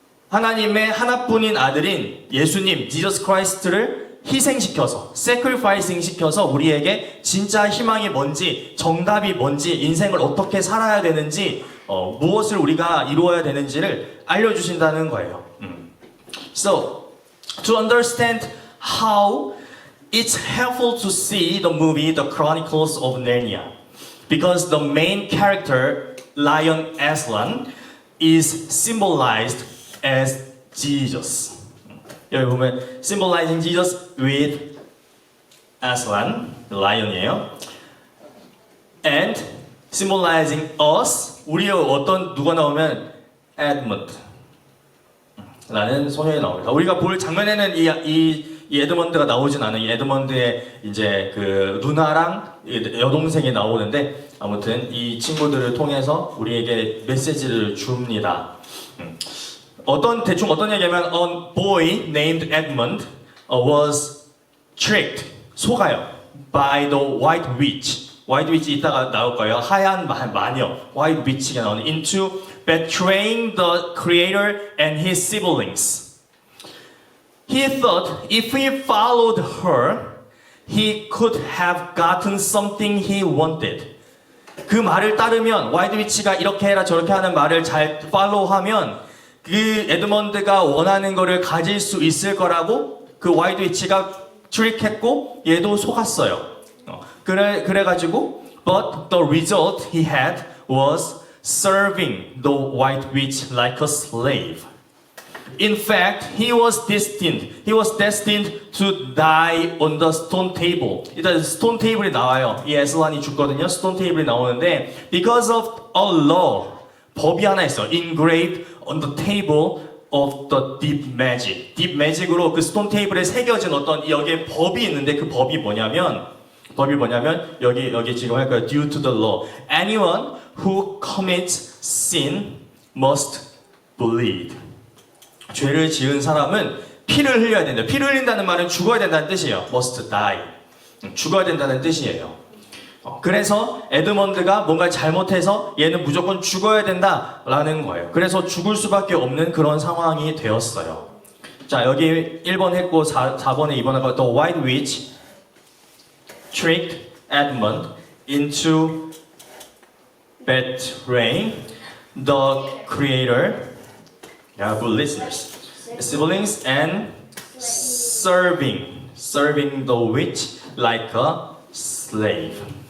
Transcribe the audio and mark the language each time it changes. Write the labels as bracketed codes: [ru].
[ko] 하나님의 하나뿐인 아들인 예수님, Jesus Christ를 희생시켜서, sacrificing 시켜서 우리에게 진짜 희망이 뭔지, 정답이 뭔지, 인생을 어떻게 살아야 되는지, 무엇을 우리가 이루어야 되는지를 알려주신다는 거예요. [en] So, to understand how it's helpful to see the movie The Chronicles of Narnia, because the main character, Lion Aslan, is symbolized as Jesus. [ko] 여기 보면 [en] symbolizing Jesus with Aslan, [ko] lion이에요. [en] And symbolizing us, [ko] 우리의 어떤 누가 나오면 Edmund 라는 소년이 나옵니다. 우리가 볼 장면에는 이 에드먼드가 나오진 않아요. 이 에드먼드의 이제 그 누나랑 여동생이 나오는데 아무튼 이 친구들을 통해서 우리에게 메시지를 줍니다. 대충 어떤 얘기냐면 [en] a boy named Edmund was tricked, [ko] 속아요, [en] by the white witch. [ko] white witch 이따가 나올 거예요. 하얀 마녀, [en] white witch가 나오는 into betraying the creator and his siblings. He thought if he followed her, he could have gotten something he wanted. [ko] 그 말을 따르면 화이트 위치가 이렇게 해라 저렇게 하는 말을 잘 팔로우하면 그 에드먼드가 원하는 거를 가질 수 있을 거라고 그 화이트 위치가 트릭했고 얘도 속았어요. 그래가지고 [en] but the result he had was serving the white witch like a slave. In fact, he was destined to die on the stone table. [ko] 일단 stone table이 나와요. 이 에슬란이 죽거든요. stone table이 나오는데 [en] because of a law, [ko] 법이 하나 있어. [en] engraved on the table of the deep magic. [ko] deep magic으로 그 stone table에 새겨진 어떤 여기에 법이 있는데 그 법이 뭐냐면 여기 지금 할 거예요. [en] Due to the law, anyone who commits sin must bleed. [ko] 죄를 지은 사람은 피를 흘려야 된다. 피를 흘린다는 말은 죽어야 된다는 뜻이에요. [en] must die. [ko] 죽어야 된다는 뜻이에요. 그래서 에드먼드가 뭔가 잘못해서 얘는 무조건 죽어야 된다라는 거예요. 그래서 죽을 수밖에 없는 그런 상황이 되었어요. 자, 여기 1번 했고 4번에 2번 하고 [en] The White Witch tricked Edmund into betraying the creator, good listeners, siblings, and serving the witch like a slave.